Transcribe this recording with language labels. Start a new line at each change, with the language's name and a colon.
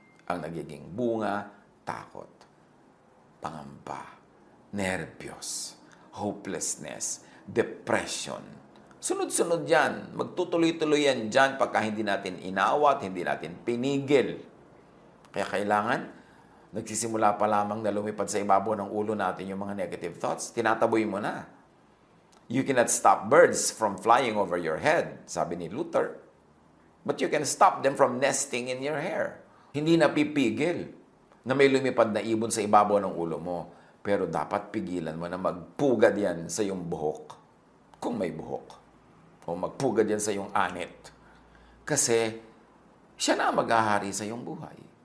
Filipino: Ang nagiging bunga, takot, pangamba, nervyos, hopelessness, depression. Sunod-sunod yan. Magtutuloy-tuloy yan dyan pagka hindi natin inawat, hindi natin pinigil. Kaya kailangan, nagsisimula pa lamang na lumipad sa ibabaw ng ulo natin yung mga
English: negative thoughts,
Filipino: tinataboy mo na.
English: You cannot stop birds from flying over your head,
Filipino: sabi ni
English: Luther. But you can stop them from nesting in your hair.
Filipino: Hindi napipigil na may lumipad na ibon sa ibabaw ng ulo mo. Pero dapat pigilan mo na magpugad yan sa iyong buhok. Kung may buhok. O magpugad yan sa iyong anit. Kasi siya na maghahari sa iyong buhay.